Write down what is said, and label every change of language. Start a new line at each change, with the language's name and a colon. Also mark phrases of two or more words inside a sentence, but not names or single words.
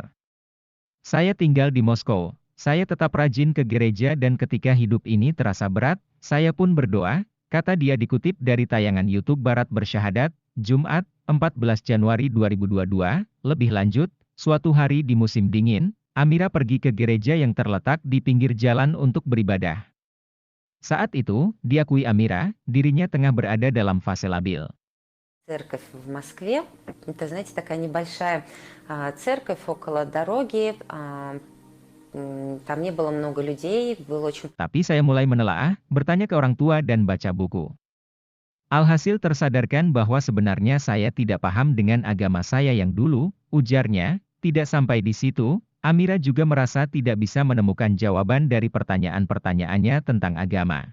Indonesian: Saya tinggal di Moskow, saya tetap rajin ke gereja dan ketika hidup ini terasa berat, saya pun berdoa, kata dia dikutip dari tayangan YouTube Barat Bersyahadat, Jumat, 14 Januari 2022, lebih lanjut, suatu hari di musim dingin, Amira pergi ke gereja yang terletak di pinggir jalan untuk beribadah. Saat itu, diakui Amira, dirinya tengah berada dalam fase labil.
Russian: Церковь в Москве, это, знаете, такая небольшая церковь около дороги, там не было много людей, было очень...
Indonesian: Tapi saya mulai menelaah, bertanya ke orang tua dan baca buku. Alhasil tersadarkan bahwa sebenarnya saya tidak paham dengan agama saya yang dulu, ujarnya, tidak sampai di situ, Amira juga merasa tidak bisa menemukan jawaban dari pertanyaan-pertanyaannya tentang agama.